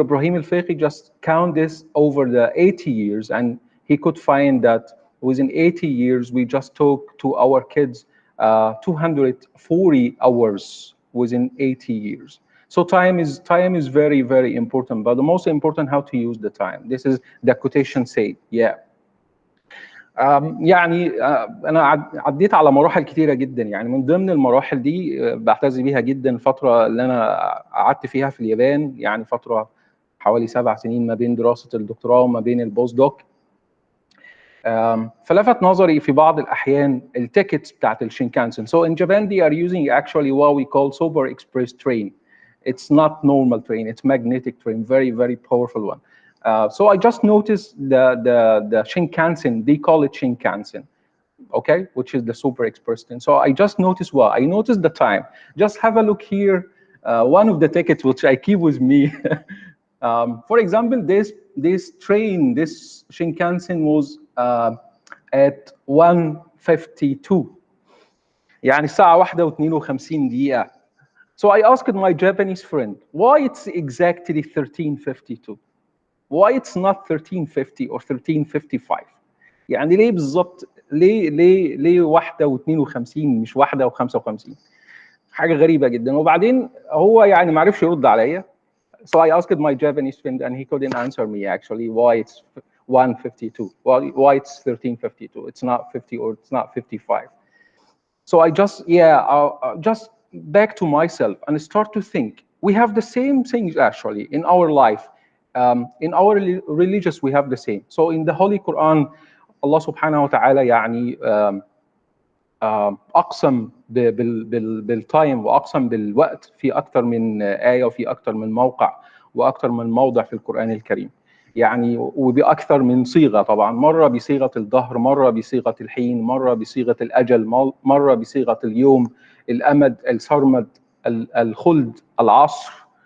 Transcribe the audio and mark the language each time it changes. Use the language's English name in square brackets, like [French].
[English] Ibrahim al-Fiqi just count this over the 80 years, and he could find that within 80 years, we just talk to our kids 240 hours within 80 years. So time is very important, but the most important how to use the time. This is the quotation say, yeah. [Arabic] يعني انا عديت على مراحل كتيره جدا. يعني من ضمن المراحل دي بعتز بيها جدا الفتره اللي انا قعدت فيها في اليابان، يعني فتره حوالي 7 سنين ما بين دراسه الدكتوراه وما بين البوست دوك. فلفت نظري في بعض الاحيان التيكتس بتاعت الشينكانسن. [English] So in Japan they are using actually what we call super express train. It's not normal train, it's magnetic train, very powerful one. So I just noticed the Shinkansen, they call it Shinkansen, okay, which is the super express train. So I just noticed what? I noticed the time. Just have a look here. One of the tickets which I keep with me. For example, this train, this Shinkansen was at 1:52. [Arabic] يعني الساعة 1:52. [English] So I asked my Japanese friend, why it's exactly 13:52? Why it's not 13:50 or 13:55? [Arabic] يعني ليه بالظبط؟ ليه 1:52 مش 1:55؟ حاجة غريبة جدا. وبعدين هو يعني ما عرفش يرد عليا. [English] So I asked my Japanese friend and he couldn't answer me actually why it's 1:52, why it's 13:52. It's not 50 or it's not 55. So I just back to myself and start to think. We have the same things actually in our life. In our religious we have the same. So in the Holy Quran, [Arabic] Allah subhanahu wa ta'ala يعني أقسم بالتايم وأقسم بالوقت في أكثر من آية وفي أكثر من موقع وأكثر من موضع في القرآن الكريم. يعني وبأكثر من صيغة طبعا، مرة بصيغة الدهر، مرة بصيغة الحين، مرة بصيغة الأجل، مرة بصيغة اليوم، الأمد، السرمد، الخلد، العصر.